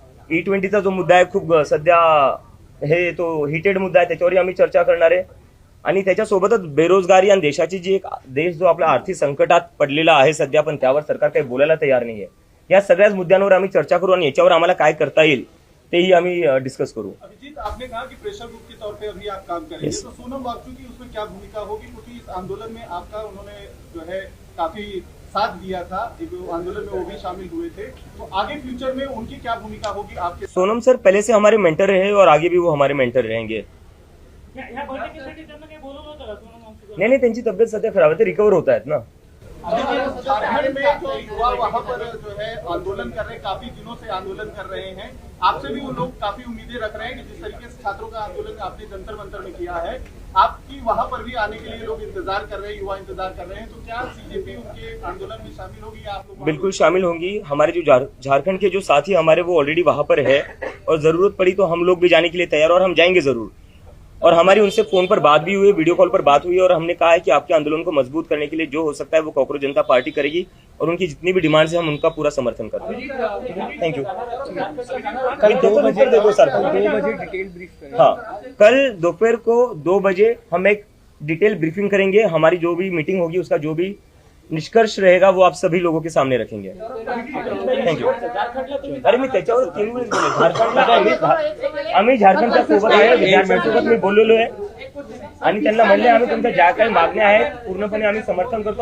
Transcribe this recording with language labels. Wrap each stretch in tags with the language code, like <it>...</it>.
<mr>E20चा जो मुद्दा आहे खूप सध्या हे तो हिटेड मुद्दा आहे, त्याच्यावरही आम्ही चर्चा करणार आहे. आणि त्याच्यासोबतच बेरोजगारी आणि देशाची जी एक देश जो आपला आर्थिक संकटात पडलेला आहे सध्या, पण त्यावर सरकार काही बोलायला तयार नाहीये. या सगळ्याच मुद्द्यांवर आम्ही चर्चा करू आणि याच्यावर आम्हाला काय करता येईल तेही आम्ही डिस्कस करू.</mr> <hi>अभिजीत, आपने कहा कि प्रेशर ग्रुप के तौर पे अभी आप काम करेंगे, तो सोनम वांगचुक की उसमें क्या भूमिका होगी? क्योंकि इस आंदोलन में आपका उन्होंने जो है काफी साथ दिया था, आंदोलन में वो भी शामिल हुए थे, तो आगे फ्यूचर में उनकी क्या भूमिका होगी आपके? सोनम सर पहले से हमारे मेंटर रहे और आगे भी वो हमारे मेंटर रहेंगे.</hi> <mr>ह्या बैठकीसाठी त्यांना काही बोलवलं होतं का सोनम वांगचुक? नाही नाही, त्यांची तब्येत सध्या खराब आहे, ते रिकवर होत आहेत ना.</mr> <hi>झारखंड में जो युवा वहाँ पर जो है आंदोलन कर रहे हैं, काफी दिनों से आंदोलन कर रहे हैं, आपसे भी वो लोग काफी उम्मीदें रख रहे हैं कि जिस तरीके से छात्रों का आंदोलन आपने जंतर मंतर में किया है, आपकी वहाँ पर भी आने के लिए लोग इंतजार कर रहे हैं, युवा इंतजार कर रहे हैं, तो क्या सीजेपी उनके आंदोलन में शामिल होगी या आप लोग? बिल्कुल शामिल होंगी. हमारे जो झारखंड के जो साथी हमारे वो ऑलरेडी वहां पर है, और जरूरत पड़ी तो हम लोग भी जाने के लिए तैयार, और हम जाएंगे जरूर. और हमारी उनसे फोन पर बात भी हुई, वीडियो कॉल पर बात हुई, और हमने कहा है कि आपके आंदोलन को मजबूत करने के लिए जो हो सकता है वो कॉकरोच जनता पार्टी करेगी, और उनकी जितनी भी डिमांड्स है हम उनका पूरा समर्थन करते हैं. Thank you. कल 2 बजे देखो सर, 2 बजे डिटेल ब्रीफ. हाँ, कल दोपहर को 2 बजे हम एक डिटेल ब्रीफिंग करेंगे. हमारी जो भी मीटिंग होगी उसका जो भी निष्कर्ष रहेगा वो आप सभी लोगों के सामने रखेंगे.</hi> <en>Thank you.</en> <mr>अरे मी त्याच्यावर 3 वेळेस बोललो. झारखंडला काय आम्ही झारखंडच्या सोबत आहे, विद्यार्थ्यांसोबत मी बोललेलो आहे, आणि त्यांना म्हणले आम्ही तुमच्या ज्या काही मागण्या आहेत पूर्णपणे आम्ही समर्थन करतो.</mr>